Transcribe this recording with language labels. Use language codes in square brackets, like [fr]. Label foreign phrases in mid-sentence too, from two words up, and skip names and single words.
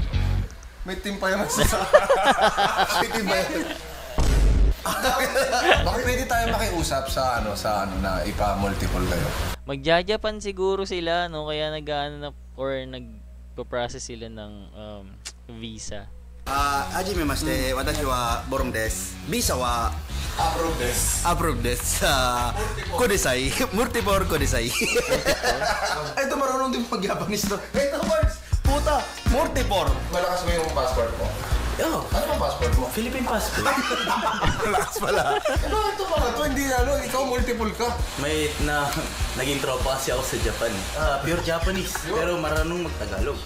[tl] May team pa yung sa... May team ba yan? Bakit pwede tayo makiusap sa na ipa-multiple kayo? Magja-Japan siguro sila, no, kaya nag-ano na or nagpo-process sila ng visa. [ja] はじめまして、私はボロンです。ビザは [en] Approve this. [ja] アプローブです。コデサイ、ムルティポールコデサイ。 [tl] Ito marunong din mag-Japanese to. Ito words! Puta! Multipor! Malakas mo yung passport mo. Yo, Ano bang passport mo? [en] Philippine passport. [tl] Malakas pala. Ano ito mga to? Hindi ikaw multiple ka. May naging tropa kasi ako sa Japan. Pure Japanese, pero marunong mag-Tagalog.